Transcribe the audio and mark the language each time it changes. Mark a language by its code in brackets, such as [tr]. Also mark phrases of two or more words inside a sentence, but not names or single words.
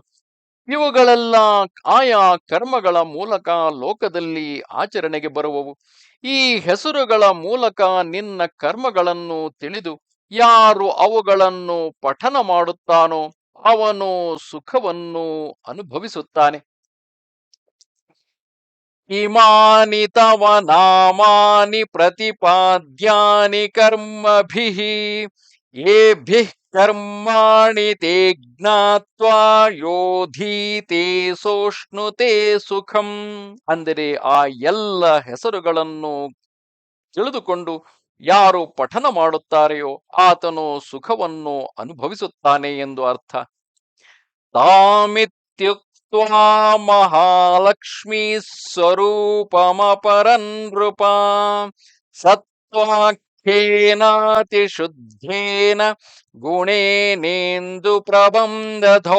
[kn] ಇವುಗಳೆಲ್ಲ ಆಯಾ ಕರ್ಮಗಳ ಮೂಲಕ ಲೋಕದಲ್ಲಿ ಆಚರಣೆಗೆ ಬರುವವು. ಈ ಹೆಸರುಗಳ ಮೂಲಕ ನಿನ್ನ ಕರ್ಮಗಳನ್ನು ತಿಳಿದು ಯಾರು ಅವುಗಳನ್ನು ಪಠನ ಮಾಡುತ್ತಾನೋ ಅವನು ಸುಖವನ್ನು ಅನುಭವಿಸುತ್ತಾನೆ. [sa] ಇಮಾನಿ ತವ ನಾಮಾನಿ ಪ್ರತಿಪಾದ್ಯಾನಿ ಕರ್ಮಭಿಃ ಯೇಭಿಃ ಕರ್ಮಾಣಿ ತೇ ಜ್ಞಾತ್ವಾ ಯೋಧೀತೆ ಸೋಷ್ಣುತೆ ಸುಖಂ. [kn] ಅಂದರೆ ಆ ಎಲ್ಲ ಹೆಸರುಗಳನ್ನು ತಿಳಿದುಕೊಂಡು ಯಾರು ಪಠನ ಮಾಡುತ್ತಾರೆಯೋ ಆತನು ಸುಖವನ್ನು ಅನುಭವಿಸುತ್ತಾನೆ ಎಂದು ಅರ್ಥ. [sa] ತಾಮಿತ್ಯುಕ್ತ್ವಾ ಮಹಾಲಕ್ಷ್ಮೀ ಸ್ವರೂಪಮಪರನ್ ನೃಪ ಸತ್ವಾಖ್ಯೇನಾತಿ ಶುದ್ಧೇನ ಗುಣೇನೇಂದು ಪ್ರಬಂಧಧೌ.